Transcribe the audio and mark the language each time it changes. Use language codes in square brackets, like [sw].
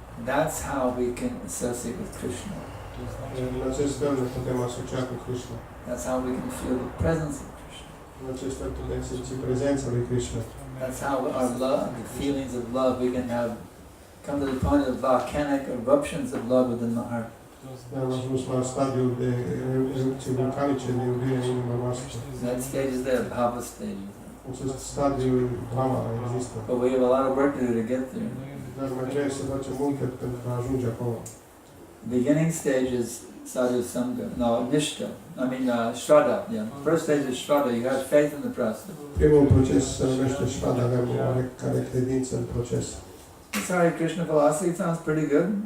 [en] That's how we can associate with Krishna. [ro] În acest fel ne putem asocia cu Krishna. [en] That's how we can feel the presence of Krishna. [ro] În acest fel putem simți prezența lui Krishna. [en] That's how our love, the feelings of love, we can have come to the point of volcanic eruptions of love within the heart. [ro] Am ajuns la stadiul de erupții vulcanice de iubire în inima noastră. [en] That stage is there, bhava stage. [ro] Acest stadiu Brahma există. [en] But we have a lot of work to do to get there. [ro] Dar mai trebuie să facem multe pentru a ajunge acolo. [en] Beginning stage is sadhu sangha, no, nishta, shraddha, yeah. First stage is shraddha, you have faith in the process. [ro] Primul proces se numește Shraddha, avem oarecare credință în proces. [en] This Hare Krishna philosophy sounds pretty good.